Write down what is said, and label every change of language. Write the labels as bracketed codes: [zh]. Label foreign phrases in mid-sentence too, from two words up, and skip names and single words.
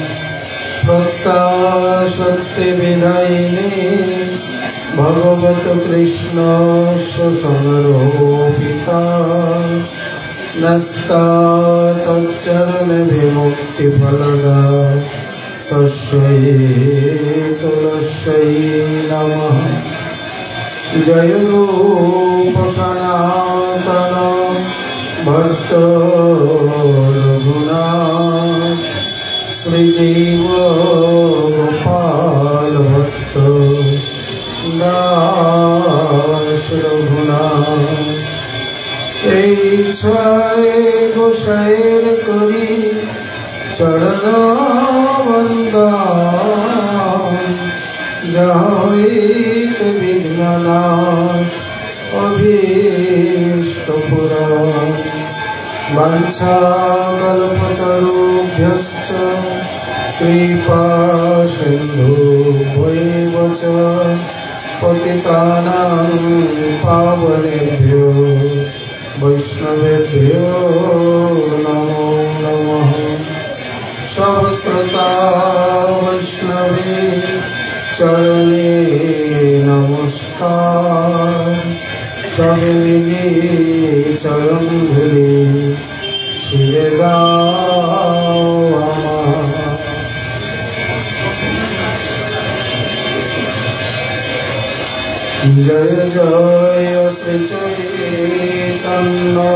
[sa] भक्ताशक्तिविदायिने भगवत कृष्णस्य समरोपिता नस्ता तच्चरणविमुक्तिफलदा तस्यै तुलस्यै नमः। [bn] জয় রূপ সনাতন ভক্ত রঘুনাথ শ্রীজীব গোপাল ভক্ত দাস রঘুনাথ। এই ছয় গোসাইয়ের করি চরণ বন্দন জহিত বিঘ্ননাশ অভীষ্ট পুরাণ [sa] বাঞ্ছাকল্পতরুভ্যশ্চ কৃপা সিন্ধুভ্যৈব চ পতিতানাং পাবনেভ্यो वैष्णवेभ्यो नमो नमः। [bn] সব শ্রোতা বৈষ্ণবে চরণে নমস্কার। সব মিলে চরণ ধুলি শিরে দাও আমার। জয় জয় শ্রী চৈতন্য